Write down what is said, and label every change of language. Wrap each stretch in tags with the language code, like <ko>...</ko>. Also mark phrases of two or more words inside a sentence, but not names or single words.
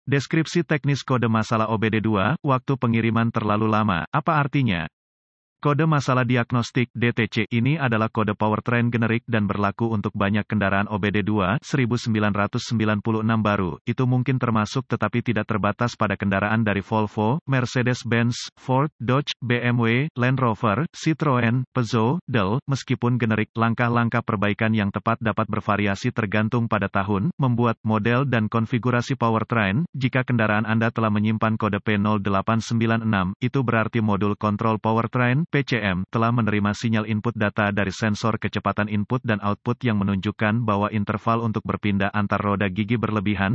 <id>Deskripsi teknis kode masalah OBD2, waktu pengiriman terlalu lama, apa artinya? Kode masalah diagnostik (DTC) ini adalah kode powertrain generik dan berlaku untuk banyak kendaraan OBD2 1996 baru. Itu mungkin termasuk tetapi tidak terbatas pada kendaraan dari Volvo, Mercedes-Benz, Ford, Dodge, BMW, Land Rover, Citroen, Peugeot, Dell. Meskipun generik, langkah-langkah perbaikan yang tepat dapat bervariasi tergantung pada tahun, membuat, model dan konfigurasi powertrain. Jika kendaraan Anda telah menyimpan kode P0896, itu berarti modul kontrol powertrain (PCM) telah menerima sinyal input data dari sensor kecepatan input dan output yang menunjukkan bahwa interval untuk berpindah antar roda gigi berlebihan.</id>